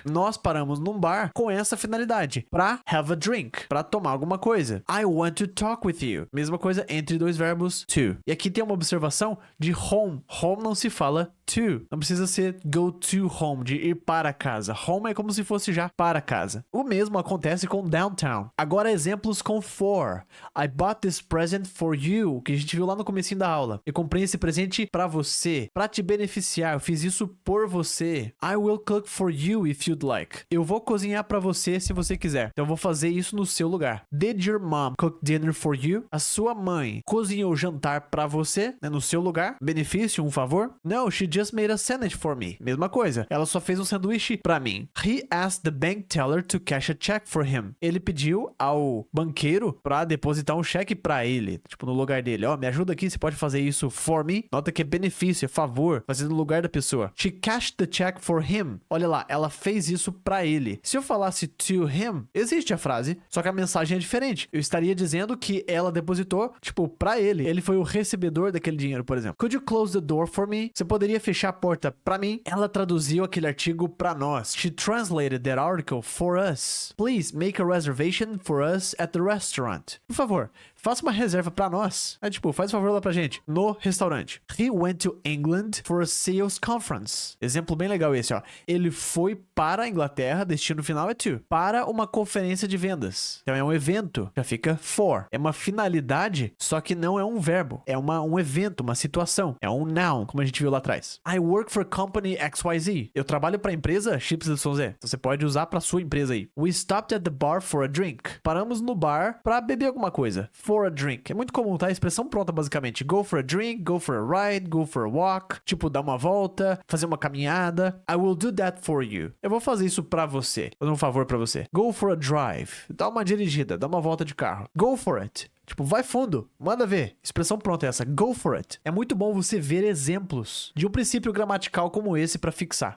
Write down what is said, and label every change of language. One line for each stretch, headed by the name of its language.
Portuguese: Nós paramos num bar com essa finalidade. Pra
English: have a drink.
Portuguese: Pra tomar alguma coisa.
English: I want to talk with you.
Portuguese: Mesma coisa entre dois verbos to. E aqui tem uma observação de home. Home não se fala to. Não precisa ser go to home, de ir para casa. Home é como se fosse já para casa. O mesmo acontece com downtown. Agora exemplos com for.
English: I bought this present for you,
Portuguese: que a gente viu lá no comecinho da aula. Eu comprei esse presente pra você, pra te beneficiar. Eu fiz isso por você.
English: I will cook for you if you'd like.
Portuguese: Eu vou cozinhar pra você se você quiser. Então eu vou fazer isso no seu lugar.
English: Did your mom cook dinner for you?
Portuguese: A sua mãe cozinhou jantar pra você, né, no seu lugar? Benefício, um favor?
English: No, she just made a sandwich for me.
Portuguese: Mesma coisa. Ela só fez um sanduíche pra mim.
English: He asked the bank teller to cash a check for him.
Portuguese: Ele pediu ao banqueiro pra depositar um cheque pra ele. Tipo, no lugar dele. Ó, me ajuda aqui, você pode fazer isso for me. Nota que é benefício, é favor. Fazer no lugar da pessoa.
English: She cashed the check for him.
Portuguese: Olha lá, ela fez isso pra ele. Se eu falasse to him, existe a frase, só que a mensagem é diferente. Eu estaria dizendo que ela depositou, tipo, pra ele. Ele foi o recebedor daquele dinheiro, por exemplo.
English: Could you close the door for me?
Portuguese: Você poderia fechar a porta pra mim? Ela traduziu aquele artigo pra nós.
English: She translated that article for us. Please make a reservation for us at the restaurant.
Portuguese: Por favor, faça uma reserva pra nós. É tipo, faz um favor lá pra gente. No restaurante.
English: He went to England for a sales conference.
Portuguese: Exemplo bem legal esse, ó. Ele foi para a Inglaterra, destino final é to. Para uma conferência de vendas. Então é um evento. Já fica for. É uma finalidade, só que não é um verbo. É um evento, uma situação. É um noun, como a gente viu lá atrás.
English: I work for company XYZ.
Portuguese: Eu trabalho pra empresa XYZ. Então você pode usar pra sua empresa aí.
English: We stopped at the bar for a drink.
Portuguese: Paramos no bar pra beber alguma coisa. For a drink. É muito comum, tá? A expressão pronta, basicamente.
English: Go for a drink, go for a ride, go for a walk.
Portuguese: Tipo, dar uma volta, fazer uma caminhada.
English: I will do that for you.
Portuguese: Eu vou fazer isso pra você. Vou dar um favor pra você.
English: Go for a drive.
Portuguese: Dá uma dirigida, dá uma volta de carro.
English: Go for it.
Portuguese: Tipo, vai fundo, manda ver. Expressão pronta é essa, go for it. É muito bom você ver exemplos de um princípio gramatical como esse pra fixar.